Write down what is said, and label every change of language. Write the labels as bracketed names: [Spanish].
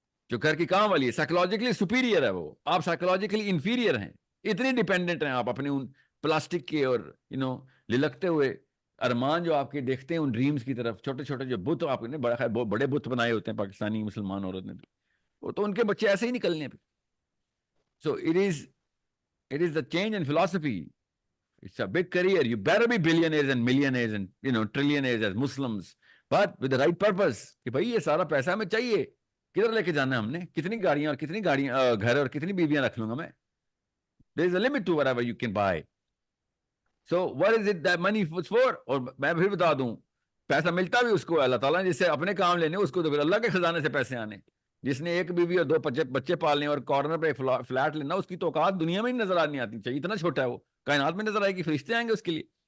[Urdu] جو گھر کی کام والی ہے سائیکولوجیکلی سپیریئر ہے, وہ آپ سائیکولوجیکلی انفیریئر ہیں. اتنی ڈیپینڈنٹ ہیں آپ اپنے ان پلاسٹک کے اور للکتے ہوئے ارمان جو آپ کے دیکھتے ہیں ان ڈریمز کی طرف. چھوٹے چھوٹے جو بت آپ نے بڑے بت بنائے ہوتے ہیں پاکستانی مسلمان عورت نے, وہ تو ان کے بچے ایسے ہی نکلنے پہ. [English] So it is the change in philosophy. It's a big career. You better be billionaires and millionaires and trillionaires as Muslims, but with the right purpose. [Urdu] کہ بھائی یہ سارا پیسہ ہمیں چاہیے, کدھر لے کے جانا ہے ہم نے, کتنی گاڑیاں اور گھر اور کتنی بیویاں رکھ لوں گا میں. [English] There is a limit to whatever you can buy. So what is it that money was for? [Urdu] اور میں پھر بتا دوں, پیسہ ملتا بھی اس کو اللہ تعالیٰ نے جس سے اپنے کام لینے, اس کو تو پھر اللہ کے خزانے سے پیسے آنے. جس نے ایک بیوی اور 2 بچے پالنے اور کارنر پہ فلیٹ لینا, اس کی تو اوقات دنیا میں ہی نظر آنی آتی چاہیے, اتنا چھوٹا ہے وہ, کائنات میں نظر آئے گی, فرشتے آئیں گے اس کے لیے.